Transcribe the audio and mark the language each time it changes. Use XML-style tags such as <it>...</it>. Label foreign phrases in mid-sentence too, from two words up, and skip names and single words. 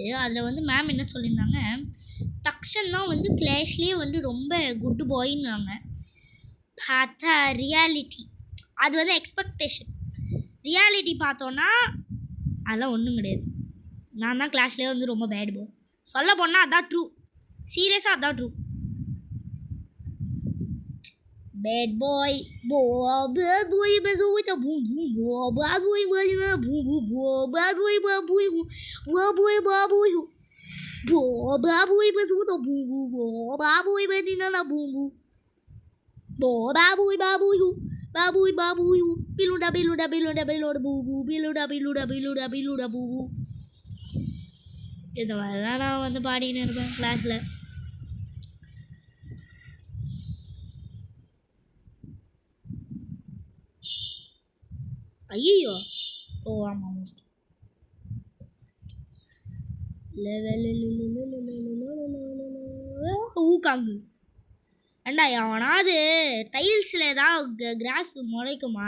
<ta>அதில் வந்து மேம் என்ன சொல்லியிருந்தாங்க, தக்ஷன் தான் வந்து கிளாஸ்லேயே வந்து ரொம்ப</ta> <en>good boy.</en> <ta>பார்த்தா ரியாலிட்டி அது வந்து எக்ஸ்பெக்டேஷன். ரியாலிட்டி பார்த்தோன்னா அதெல்லாம் ஒன்றும் கிடையாது. நான் தான் கிளாஸ்லேயே வந்து ரொம்ப</ta> <en>bad boy.</en> <ta>சொல்ல போனால் அதான் ட்ரூ. சீரியஸாக அதான் ட்ரூ.</ta> <en>Bad boy, bad boy,</en> <pt>mas eu vou bum bum,</pt> <en>bad boy,</en> <pt>imagina bum bum,</pt> <en>bad boy,</en> <pt>babu, babu, mas eu vou bum bum, babu, imagina na bum bum, babu, biluda, biluda, bubu.</pt> <ta>இந்த மாதிரி தான் நான் வந்து பாடின்னு இருப்பேன் கிளாஸில். ஐயோ ஓ ஆமாம். ஊக்காங்கு ஏண்டா அவனாவது டைல்ஸில் ஏதாவது கிராஸ் முளைக்குமா?</ta>